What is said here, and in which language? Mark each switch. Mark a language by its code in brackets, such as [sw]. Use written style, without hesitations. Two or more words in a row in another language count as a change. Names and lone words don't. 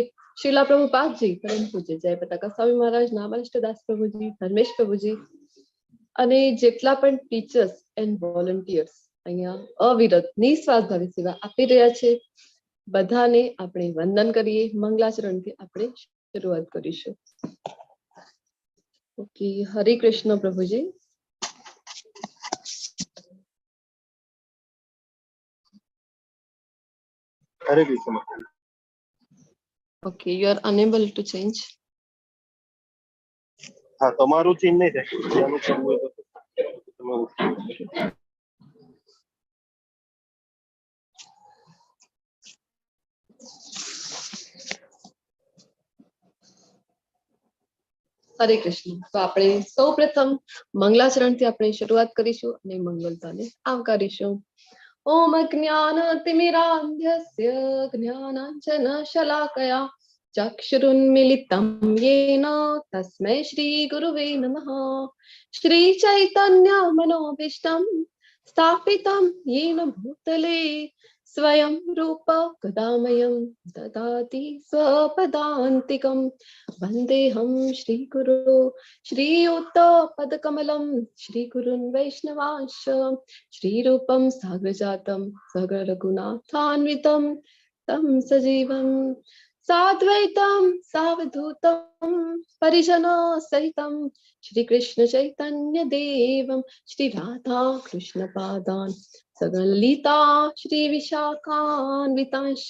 [gu] શીલા પ્રભુપાદજી, પરમ પૂજ્ય જય પતાકા સ્વામી મહારાજ, નામાનિષ્ઠદાસ પ્રભુજી, ધર્મેશ પ્રભુજી અને જેટલા પણ [en] teachers and volunteers [gu] અહીંયા અવિરત નિસ્વાર્થ ભાવે સેવા આપી રહ્યા છે બધાને આપણે વંદન કરીએ. મંગલાચરણથી આપણે શરૂઆત કરીશું. ઓકે હરે કૃષ્ણ પ્રભુજી. હરે કૃષ્ણ માતાજી. [en] Okay, you are unable to change. [gu] હા, તમારું ચીન નહીં થાય. જેનું કરવું હોય તો તમારું. હરે કૃષ્ણ. તો આપણે સૌપ્રથમ મંગલાચરણથી આપણે શરૂઆત કરીશું અને મંગલતાને આવકારીશું. [sa] ઓમ જ્ઞાનતિમિરાન્ધસ્ય જ્ઞાનાંજનશલાકયા ચક્ષુરુન્મિલિतं येन तस्मै श्रीगुरुवे नमः. श्रीचैतन्यमनोभीष्टं स्थापितं येन भूतले स्वयं रूप कदामयं ददाति स्वपदान्तिकं. वन्देऽहं श्रीगुरो श्रीयुतपदकमलं श्रीगुरुन् वैष्णवांश्च श्रीरूपं साग्रजातं सगरघुनाथान्वितं तं सजीवं साद्वैतं सावधूतं परिजनसहितं श्रीकृष्ण चैतन्य देवं श्रीराधा कृष्ण पादान् सगललिता श्रीविशाखान्वितांश्च.